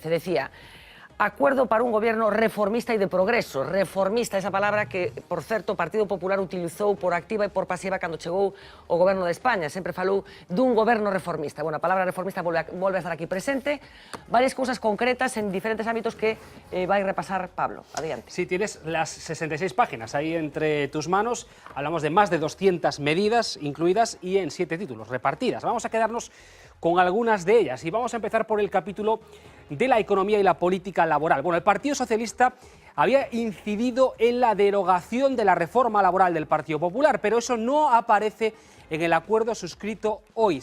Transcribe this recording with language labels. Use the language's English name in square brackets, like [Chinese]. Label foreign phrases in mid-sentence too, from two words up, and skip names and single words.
[Spanish] Decía, acuerdo para un gobierno reformista e de progreso. [Galician] Reformista, esa palabra que, por certo, o Partido Popular utilizou por activa e por pasiva cando chegou o goberno de España. Sempre falou dun goberno reformista. Bueno, a palabra reformista volve a estar aquí presente. Varias cousas concretas en diferentes ámbitos que vai repasar Pablo. Adiante. [Spanish] Sí, tienes las 66 páginas ahí entre tus manos. Hablamos de más de 200 medidas incluidas y en 7 títulos repartidas. Vamos a quedarnos con algunas de ellas y vamos a empezar por el capítulo de la economía y la política laboral. Bueno, el Partido Socialista había incidido en la derogación de la reforma laboral del Partido Popular, pero eso no aparece en el acuerdo suscrito hoy.